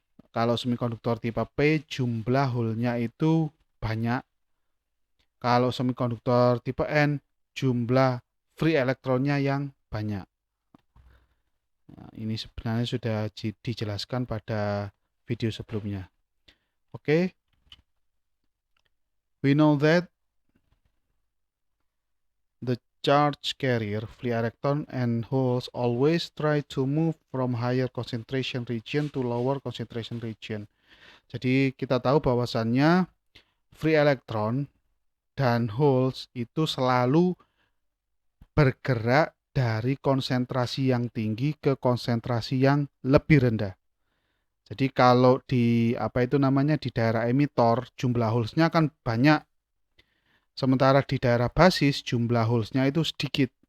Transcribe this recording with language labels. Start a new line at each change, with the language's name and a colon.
Indonesian: Kalau semikonduktor tipe P jumlah hole-nya itu banyak. Kalau semikonduktor tipe N jumlah free elektronnya yang banyak. Nah, ini sebenarnya sudah dijelaskan pada video sebelumnya.
English: Oke, we know that the charge carrier, free electron and holes always try to move from higher concentration region to lower concentration region.
Indonesian: Jadi kita tahu bahwasannya free electron dan holes itu selalu bergerak dari konsentrasi yang tinggi ke konsentrasi yang lebih rendah. Jadi kalau di di daerah emitor jumlah holesnya kan banyak, sementara di daerah basis jumlah holesnya itu sedikit.